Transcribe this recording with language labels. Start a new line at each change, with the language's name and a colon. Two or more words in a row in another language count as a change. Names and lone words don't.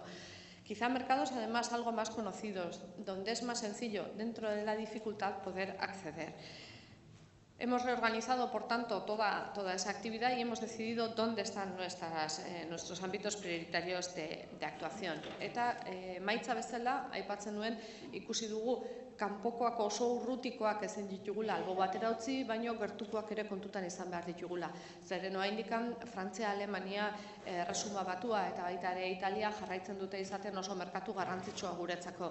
Spanish: Quizá mercados además algo más conocidos, donde es más sencillo dentro de la dificultad poder acceder. Hemos reorganizado, por tanto, toda esa actividad y hemos decidido dónde están nuestros ámbitos prioritarios de actuación.
Basque: Eta emaitza bezala, aipatzen nuen, ikusi dugu kanpokoak oso urrutikoak ezin ditugula albo batera utzi, baino gertukoak ere kontutan izan behar ditugula. Zeren oraindikan Frantzia, Alemania, Erresuma Batua eta baita ere Italia jarraitzen dute izaten oso merkatu garrantzitsua guretzako.